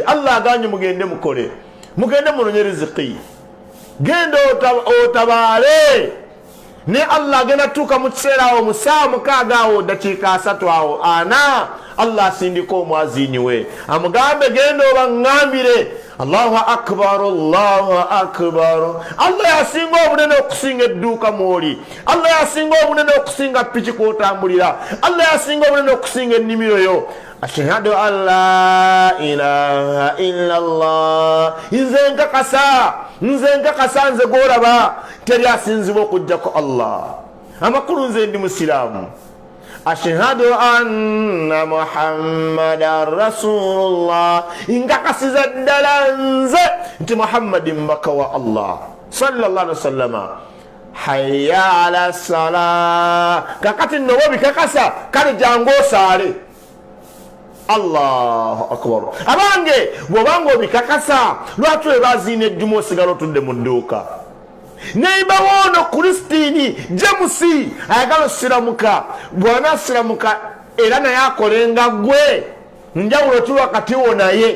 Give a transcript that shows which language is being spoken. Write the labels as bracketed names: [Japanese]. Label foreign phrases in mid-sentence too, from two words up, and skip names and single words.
[Ganda] Allah aganye mugende mukole mugende munonye riziki genda otabaale ne Allah agenda tuuka mu kiseera awo mu ssaawa mukaaga awo dakiika 3 awo ana Allah asindika omwaziinyi we amugambe genda obaŋŋambire [Arabic] الله أكبر الله أكبر. [Ganda] Allah yasinga obunene okusinga edduuka mwoli. Allah yasinga obunene okusinga piki kwotambulira. Allah yasinga obunene okusinga ennimiro yo. [Arabic] أشهد أن لا إله إلا الله. [Ganda] Nze nkakasa nze gwolaba teri asinzibwa okujjako Allah. Amakulu nze ndi musiraamu. [Arabic] أشهد أن محمدا رسول الله. [Ganda] Nkakasiza ddala nze nti Muhammadi mbaka wa Allah [Arabic] صلى الله عليه وسلم. حي على الصلاة. [Ganda] Kakati nno bikakasa kale jangu osaale. [Arabic] الله أكبر. [Ganda] Abange bwobanga obikakasa lwatu ebaziina ejjuma osigala otudde mu dduuka. Neiba wono Kristini Jamusi ayagala siramuka bwana siramuka era naye akolenga gwe njawulo ki wakati wo naye